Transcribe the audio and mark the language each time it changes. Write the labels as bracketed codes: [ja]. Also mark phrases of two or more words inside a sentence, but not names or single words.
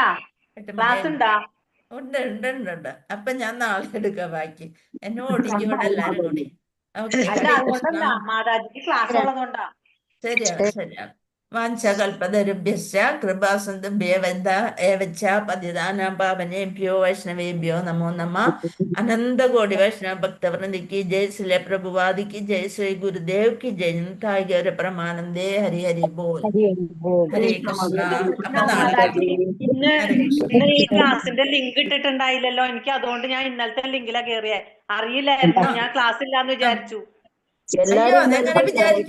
[ml] ക്ലാസ് ഉണ്ടാ? ഉണ്ട്. അപ്പൊ ഞാൻ നാളെ എടുക്കാം ബാക്കി. എന്നെ ഓടിക്കും ഇവിടെ എല്ലാരും കൂടി. ഓക്കെ, അല്ല അതുകൊണ്ടല്ല, മാതാജിക്ക് ക്ലാസ് ഉള്ളതുകൊണ്ടാ. [sa] ശരിയാണ്. വാഞ്ചകൽപതരുഭ്യശ്ച കൃപാസന്തുഭ്യേവച്ച പതിതാനാം പാവനേഭ്യോ വൈഷ്ണവേഭ്യോ നമോ നമഃ. [ml] അനന്തകോടി വൈഷ്ണവ ഭക്തവൃന്ദിക്ക് ജയ്. ശ്രീ പ്രഭുവാദിക്ക് ജയ്. ശ്രീ ഗുരുദേവ് [hi] की जय. [ml] കായിക പ്രമാനന്ദേ. ഹരി ഹരി ബോൽ. ഹരേ കൃഷ്ണ. അപ്പൊ നാളെ ഇന്ന് ഈ ക്ലാസിന്റെ ലിങ്ക് ഇട്ടിട്ടുണ്ടായില്ലല്ലോ. എനിക്ക് അതുകൊണ്ട് ഞാൻ ഇന്നലത്തെ ലിങ്കിലാ കേറിയേ. അറിയില്ലായിരുന്നു, ഞാൻ ക്ലാസ് ഇല്ലാന്ന് വിചാരിച്ചു. അയ്യോ, അതെങ്ങനെ വിചാരിക്ക.